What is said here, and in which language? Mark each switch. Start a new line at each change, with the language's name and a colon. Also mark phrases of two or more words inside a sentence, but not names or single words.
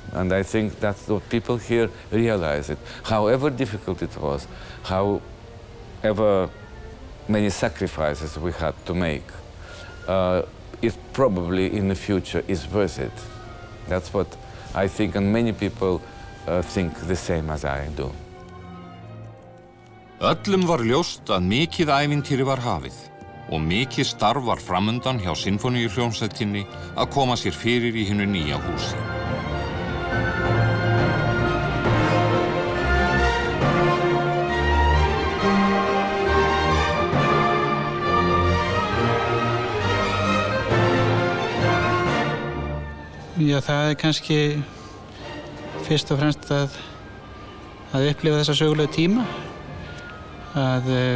English: And I think that's what people here realize it. However difficult it was, however many sacrifices we had to make, it probably in the future is worth it. That's what I think, and many people think the same as I do.
Icelandic: Öllum var ljóst að mikið ævintýri var hafið og mikið starf var framundan hjá Sinfóníuhljómsveitinni að koma sér fyrir í hinu nýja húsi. Já, það kannski fyrst og fremst að upplifa þessa sögulegu tíma, að